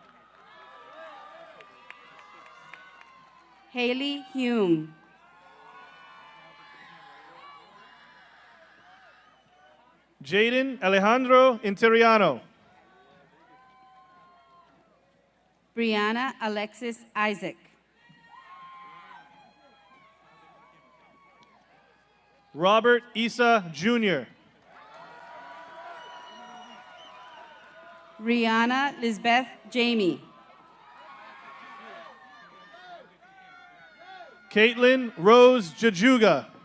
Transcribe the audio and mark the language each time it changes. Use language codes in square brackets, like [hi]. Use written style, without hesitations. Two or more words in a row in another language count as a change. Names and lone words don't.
[en] Haley Hume. Jaden Alejandro Interiano. Brianna Alexis Isaac. Robert Isa Jr. Rihanna Lisbeth Jamie. Caitlin Rose Jajuga.